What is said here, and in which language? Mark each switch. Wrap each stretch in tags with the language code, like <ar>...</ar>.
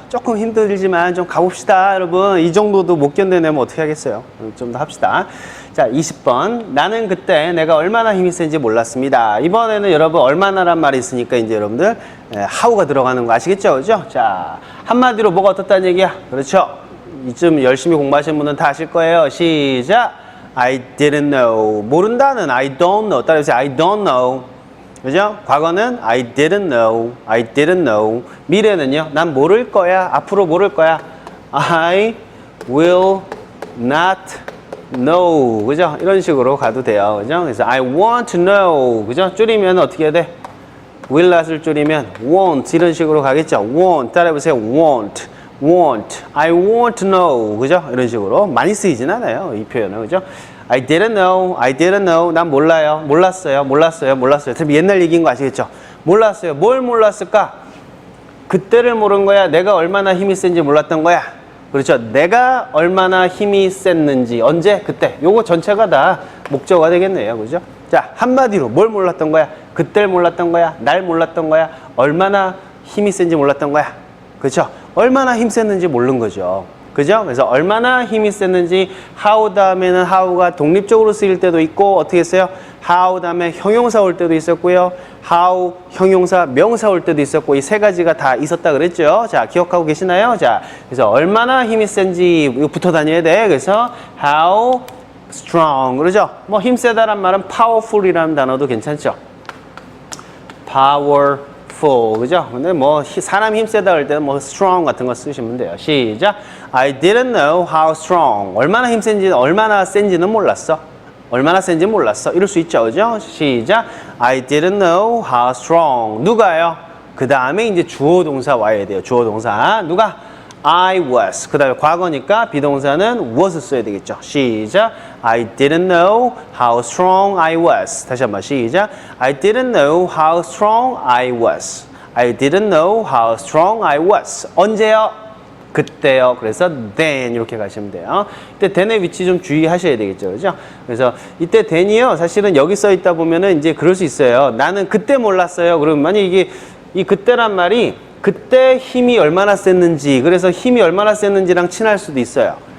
<ko>조금 힘들지만 좀 가봅시다, 여러분. 이 정도도 못 견뎌내면 어떻게 하겠어요? 좀 더 합시다. 자, 20번. 나는 그때 내가 얼마나 힘이 센지 몰랐습니다. 이번에는 여러분 얼마나란 말이 있으니까 이제 여러분들 how가 들어가는 거 아시겠죠? 그죠? 자, 한마디로 뭐가 어떻다는 얘기야? 그렇죠? 이쯤 열심히 공부하신 분은 다 아실 거예요. 시작.</ko> <en>I didn't know.</en> <ko>모른다는</ko> <en>I don't know.</en> <ko>따라해보세요.</ko> <en>I don't know. 그죠? 과거는 I didn't know, I didn't know.</en> <ko>미래는요, 난 모를 거야, 앞으로 모를 거야.</ko> <en>I will not know.</en> <ko>그죠? 이런 식으로 가도 돼요. 그죠?</ko> <en>그래서 I want to know.</en> <ko>그죠? 줄이면 어떻게 해야 돼? will not을 줄이면 won't. 이런 식으로 가겠죠? won't. 따라해보세요. won't. want.</ko> <en>I want to know.</en> <ko>그죠? 이런 식으로. 많이 쓰이진 않아요. 이 표현은. 그죠?</ko> <en>I didn't know, I didn't know.</en> <ko>난 몰라요. 몰랐어요. 옛날 얘기인 거 아시겠죠? 몰랐어요. 뭘 몰랐을까? 그때를 모른 거야? 내가 얼마나 힘이 센지 몰랐던 거야? 그렇죠? 내가 얼마나 힘이 셌는지. 언제? 그때. 요거 전체가 다 목적어가 되겠네요. 그죠? 자, 한마디로 뭘 몰랐던 거야? 그때를 몰랐던 거야? 날 몰랐던 거야? 얼마나 힘이 센지 몰랐던 거야? 그렇죠? 얼마나 힘 셌는지 모르는 거죠. 그죠? 그래서 얼마나 힘이 셌는지 how 다음에는 how가 독립적으로 쓰일 때도 있고 어떻게 했어요? how 다음에 형용사 올 때도 있었고요. how, 형용사, 명사 올 때도 있었고 이 세 가지가 다 있었다 그랬죠? 자, 기억하고 계시나요? 자, 그래서 얼마나 힘이 센지 이거 붙어 다녀야 돼.</ko> <en>그래서 how strong.</en> <ko>그러죠? 뭐 힘 세다란 말은 powerful이라는 단어도 괜찮죠? powerful. 그죠? 근데 뭐 사람 힘 세다 할 때는 뭐 strong 같은 거 쓰시면 돼요. 시작.</ko> <en>I didn't know how strong.</en> <ko>얼마나 힘 센지, 얼마나 센지는 몰랐어. 얼마나 센지 몰랐어. 이럴 수 있죠. 그죠? 시작.</ko> <en>I didn't know how strong.</en> <ko>누가요? 그 다음에 이제 주어 동사 와야 돼요. 주어 동사. 누가?</ko> <en>I was.</en> <ko>그 다음에 과거니까 비동사는 was 써야 되겠죠. 시작.</ko> <en>I didn't know how strong I was.</en> <ko>다시 한번 시작.</ko> <en>I didn't know how strong I was. I didn't know how strong I was.</en> <ko>언제요? 그때요. 그래서 then 이렇게 가시면 돼요. 이때 then의 위치 좀 주의하셔야 되겠죠. 그죠? 그래서 이때 then이요. 사실은 여기 써 있다 보면은 이제 그럴 수 있어요. 나는 그때 몰랐어요. 그러면 만약 이게 이 그때란 말이 그때 힘이 얼마나 셌는지, 그래서 힘이 얼마나 셌는지랑 친할 수도 있어요.</ko>